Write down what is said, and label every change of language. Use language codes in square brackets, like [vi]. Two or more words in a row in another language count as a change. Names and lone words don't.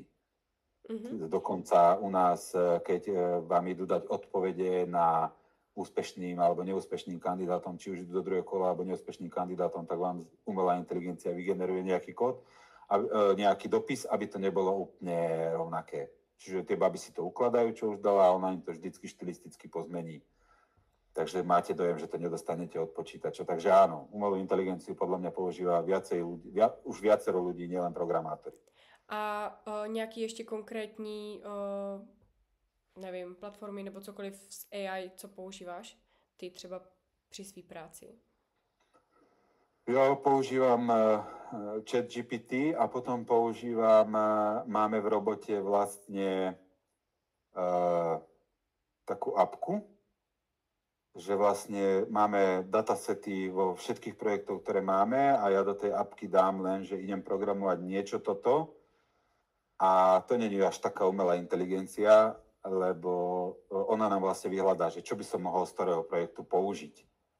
[sk] Dokonca u nás, keď vám idú dať odpovede na úspešným alebo neúspešným kandidátom, či už do druhého kola alebo neúspešným kandidátom, tak vám umelá inteligencia vygeneruje nejaký kód, nejaký dopis, aby to nebolo úplne rovnaké. Čiže tie baby si to ukladajú, čo už dala, a ona im to vždycky štilisticky pozmení. Takže máte dojem, že to nedostanete od počítača. Takže áno, umelú inteligenciu podľa mňa používa už viacero ľudí, nielen programátori. [cs] A nějaký ještě konkrétní, nevím, platformy nebo cokoliv z AI, co používáš ty třeba při své práci? Jo, [sk] používam ChatGPT a potom máme v robote vlastne takú apku, že vlastne máme datasety vo všetkých projektoch, ktoré máme a ja do tej apky dám len, že idem programovať niečo toto a to nie je až taká umelá inteligencia, lebo ona nám vlastne vyhľadá, že čo by som mohol z ktorého projektu použiť.